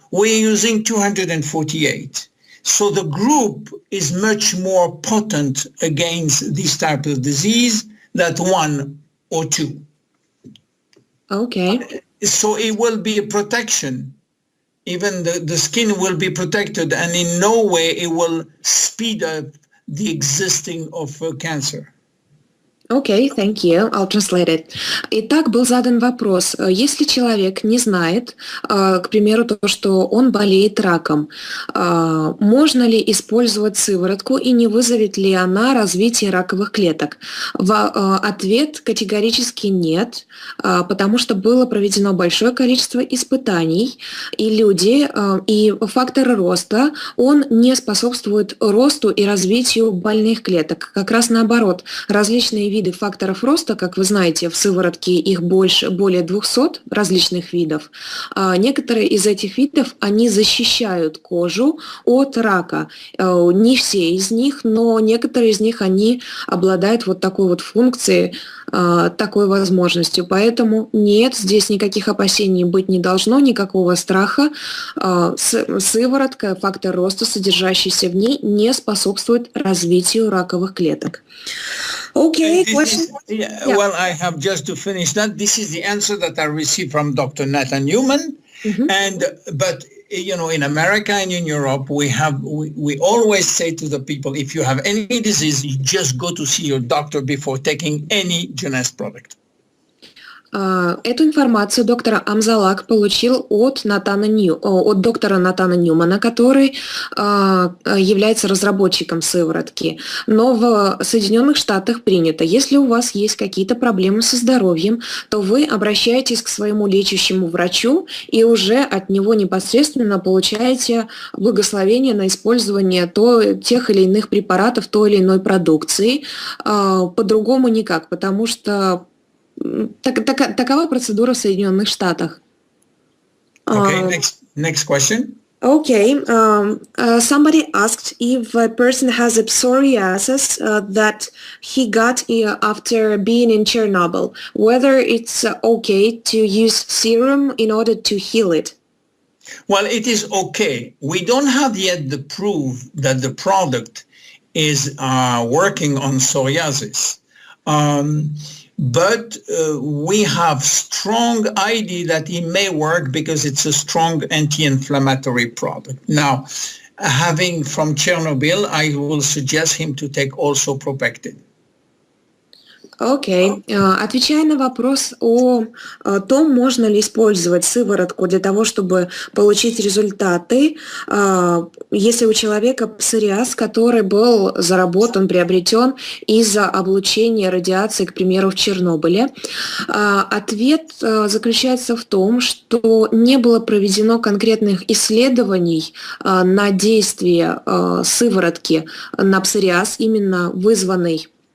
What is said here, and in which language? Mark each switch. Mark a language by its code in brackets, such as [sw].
[en] We're using 248. So the group is much more potent against this type of disease than one or two. Okay. So it will be a protection. Even the skin will be protected, and in no way it will speed up the existing of cancer. Okay, thank you. I'll translate it. [ru] Итак, был задан вопрос. Если человек не знает, к примеру, то, что он болеет раком, можно ли использовать сыворотку и не вызовет ли она развитие раковых клеток? Ответ категорически нет, потому что было проведено большое количество испытаний, и и фактор роста, он не способствует росту и развитию больных клеток. Как раз наоборот, различные виды факторов роста, как вы знаете, в сыворотке их более 200 различных видов. Некоторые из этих видов, они защищают кожу от рака. Не все из них, но некоторые из них, они обладают вот такой вот функцией, такой возможностью. Поэтому нет, здесь никаких опасений быть не должно, никакого страха. Сыворотка, фактор роста, содержащийся в ней, не способствует развитию раковых клеток. [en] Okay, question. Yeah. Well, I have just to finish that. This is the answer that I received from Dr. Nathan Newman. Mm-hmm. But you know, in America and in Europe, we always say to the people, if you have any disease, you just go to see your doctor before taking any Jeunesse product. [ru] Эту информацию доктор Амзалаг получил от доктора Натана Ньюмана, который является разработчиком сыворотки. Но в Соединенных Штатах принято, если у вас есть какие-то проблемы со здоровьем, то вы обращаетесь к своему лечащему врачу и уже от него непосредственно получаете благословение на использование тех или иных препаратов, той или иной продукции. По-другому никак, потому что такова процедура в Соединенных Штатах. [en] Okay, next question. Okay, somebody asked if a person has a psoriasis that he got after being in Chernobyl, whether it's okay to use serum in order to heal it. Well, it is okay. We don't have yet the proof that the product is working on psoriasis. But we have strong idea that it may work because it's a strong anti-inflammatory product. Now, having from Chernobyl, I will suggest him to take also Propectin. [ru] Окей. Отвечая на вопрос о том, можно ли использовать сыворотку для того, чтобы получить результаты, если у человека псориаз, который был заработан, приобретен из-за облучения радиации, к примеру, в Чернобыле, ответ заключается в том, что не было проведено конкретных исследований на действие сыворотки на псориаз, именно вызванный